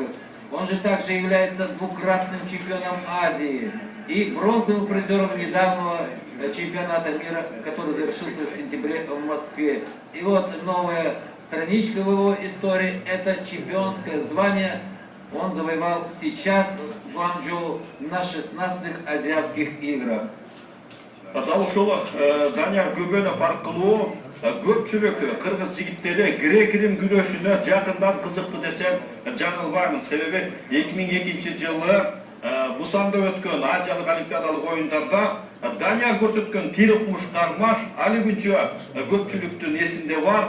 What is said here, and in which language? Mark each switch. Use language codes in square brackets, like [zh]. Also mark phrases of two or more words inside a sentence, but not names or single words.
[ru] Он же также является двукратным чемпионом Азии и бронзовым призером недавнего чемпионата мира, который завершился в сентябре в Москве. И вот новая страничка в его истории, это чемпионское звание. Он завоевал сейчас в Гуанчжоу на 16-х азиатских играх. [ky] Дал ушул Данияр Көбөнов аркылуу көпчүлүк кыргыз жигиттери грек-рим күрөшүнө жакындан кызыкты десем жаңылбаймын. Себеби 2002 жылы Бусанда өткөн Азиялык олимпиадалык оюндарда Данияр көрсөткөн тирикмуш кармаш али күнчө көпчүлүктүн эсинде бар.